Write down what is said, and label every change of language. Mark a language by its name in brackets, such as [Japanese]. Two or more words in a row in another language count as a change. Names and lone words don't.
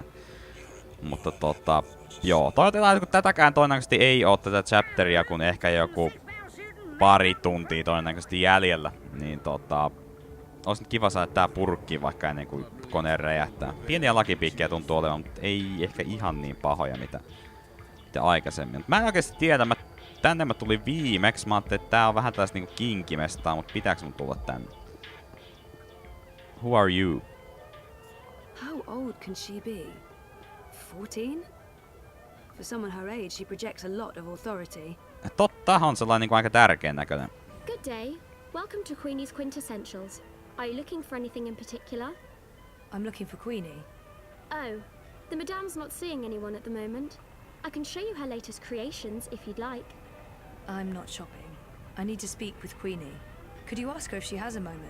[Finnish] Mutta joo, toivotetaan, että kun tätäkään todennäköisesti ei oo tätä chapteria, kun ehkä joku pari tuntia todennäköisesti jäljellä, niin olisi nyt kiva saada tää purkkiin vaikka ennen kuin kone räjähtää. Pieniä lakipiikkejä tuntuu olevan, mutta ei ehkä ihan niin pahoja mitä aikaisemmin. Mä en oikeesti tiedä, tänne mä tulin viimeksi, mä ajattelin, että tää on vähän tällaista niinku kinkimestaa, mutta pitääkö mun tulla tänne? [English] Who are you? How old can she be? 14? For someone her age, she projects a lot of authority. [Finnish] Totta, on sellainen niinku aika tärkeän näköinen. [English] Good day. Welcome to Queenie's Quintessentials. Are you looking for anything in particular? I'm looking for Queenie. Oh, the Madame's not seeing anyone at the moment. I can show you her latest creations if you'd like. I'm not shopping. I need to speak with Queenie. Could you ask her if she has a moment?